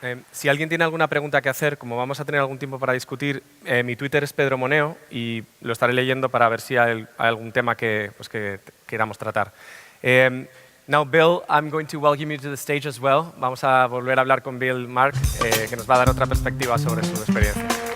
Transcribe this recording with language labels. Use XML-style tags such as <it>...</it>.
<es>Si alguien tiene alguna pregunta que hacer, como vamos a tener algún tiempo para discutir, mi Twitter es Pedro Moneo y lo estaré leyendo para ver si hay algún tema que queramos tratar.</es> <en>Now, Bill, I'm going to welcome you to the stage as well.</en> <es>Vamos a volver a hablar con Bill Mark, que nos va a dar otra perspectiva sobre su experiencia.</es>